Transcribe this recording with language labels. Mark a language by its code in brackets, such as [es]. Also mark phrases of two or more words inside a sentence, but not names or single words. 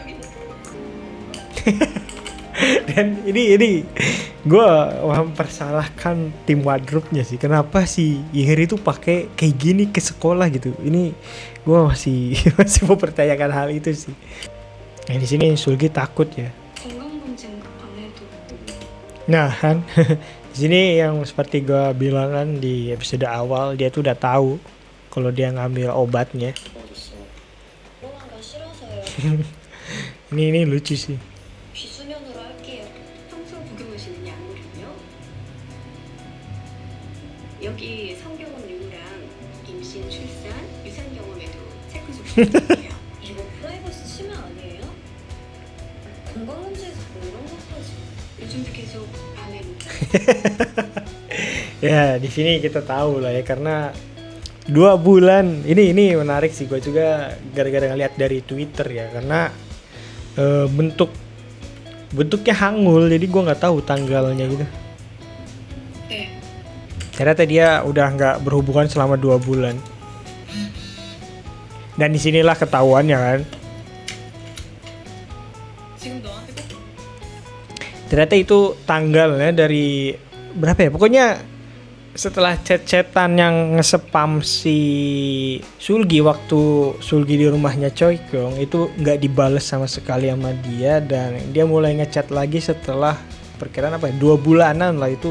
[id] Dan ini gue mempersalahkan tim wardrobe-nya sih. Kenapa si Yehir itu pakai kayak gini ke sekolah gitu? Ini gue masih mempertanyakan hal itu sih. Nah di sini Sulgi takut ya. [ko] 건강검진 안 해도 [id] Nah kan di sini yang seperti gue bilang kan di episode awal, dia tuh udah tahu kalau dia ngambil obatnya. [ko] 코로나가 싫어서요. [id] Ini lucu sih. [ko] 비수면으로 할게요. 평소 복용하시는 약물은요? 여기 성경원 의무랑 임신, 출산, 유산 경험에도 체크 좀 부탁드려요. 이거 프라이버시 침해 아니에요? 건강검진에서 뭐 이런 것까지. 요즘도 계속 밤에 문자. [id] Ya di sini kita tahu lah ya, karena 2 bulan ini menarik sih, gue juga gara-gara ngeliat dari Twitter ya, karena bentuknya hangul, jadi gue nggak tahu tanggalnya gitu. [ko] 네. [id] Ternyata dia udah nggak berhubungan selama 2 bulan. Dan disinilah ketahuannya kan. [ko] 지금 너한테 꼭 [id] Ternyata itu tanggalnya dari berapa ya? Pokoknya setelah chat-chatan yang nge-spam si Sulgi waktu Sulgi di rumahnya Choi Kyung itu nggak dibales sama sekali sama dia, dan dia mulai ngechat lagi setelah perkiraan 2 bulanan lah itu.